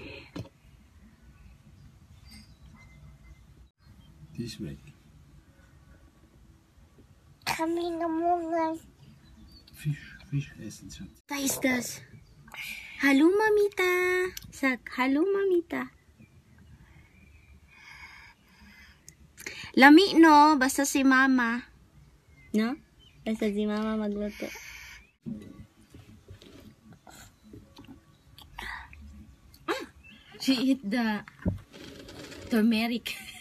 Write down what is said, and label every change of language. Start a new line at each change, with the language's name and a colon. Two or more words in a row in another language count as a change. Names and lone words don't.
German: Die ist weg. Fisch essen, Schatz. Was ist das? Hallo, Mamita. Sag, hallo, Mamita.
Cebuano: Lami, no?
Filipino: Basta si Mama. No? Basta si Mama magluto.
English: She eat the turmeric.